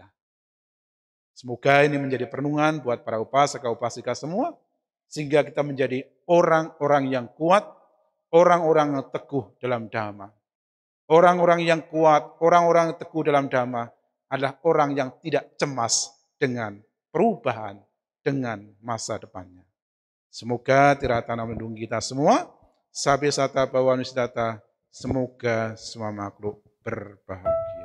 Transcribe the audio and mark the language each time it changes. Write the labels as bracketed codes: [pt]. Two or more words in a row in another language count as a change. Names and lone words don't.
[id] Semoga ini menjadi perenungan buat para upasaka-upasika semua, sehingga kita menjadi orang-orang yang kuat, orang-orang yang teguh dalam dhamma. Orang-orang yang kuat, orang-orang yang teguh dalam dhamma adalah orang yang tidak cemas dengan perubahan, dengan masa depannya. Semoga Tiratana melindungi kita semua. [pi] Sabe sata bawanusdata, [id] semoga semua makhluk berbahagia.